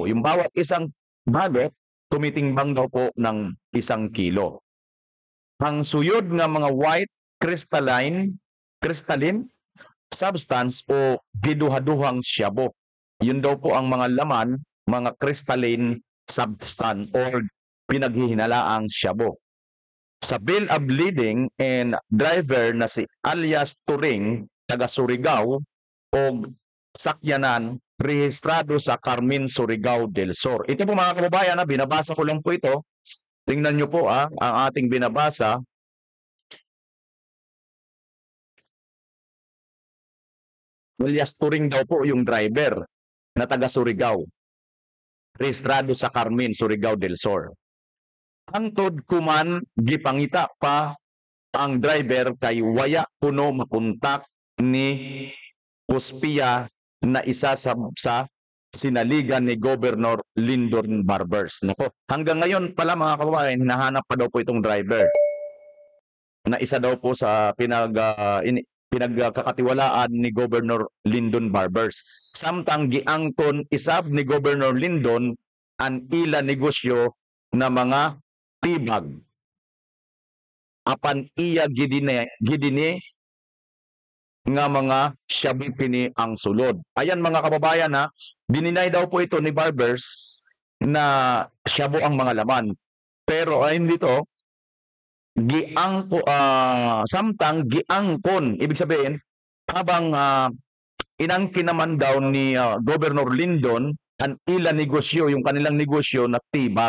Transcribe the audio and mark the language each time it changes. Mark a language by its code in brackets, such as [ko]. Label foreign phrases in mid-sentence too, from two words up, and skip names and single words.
[tl] Yung bawat isang balot, tumitimbang daw po ng 1 kilo. [ceb] Ang suyod nga mga [en] white crystalline substance [ceb] o giduhaduhang syabo. [tl] Yun daw po ang mga laman, mga [en] crystalline substance [tl] or pinaghihinalaang syabo. [ceb] Sa [en] bill of lading [ceb] and driver na si alias Turing, taga Surigao, o sakyanan, rehistrado sa Carmen, Surigao del Sur. [tl] Ito po mga kababayan, binabasa ko lang po ito. Tingnan nyo po ang ating binabasa. Alias Turing daw po yung driver na taga Surigao. Rehistrado sa Carmen, Surigao del Sur. [ceb] Hangtod kuman gipangita pa ang driver kay waya kuno mapuntak ni Puspia na isa sa sinaligan ni Governor Lyndon Barbers. [tl] Nako, hanggang ngayon pala mga kababayan, hinahanap pa daw po itong driver. na isa daw po sa pinagkakatiwalaan ni Governor Lyndon Barbers. [ceb] Samtang giangkon isab ni Governor Lyndon ang ila negosyo na mga tibag. Apan iya gidini nga mga shabu pini ang sulod. [tl] Ayan mga kababayan ha, dininay daw po ito ni Barbers na shabu ang mga laman. Pero ayun dito, [ceb] samtang giangkon, [tl] ibig sabihin, habang inangkin naman daw ni Governor Lyndon [ceb] ang ila negosyo, [tl] yung kanilang negosyo na tibag.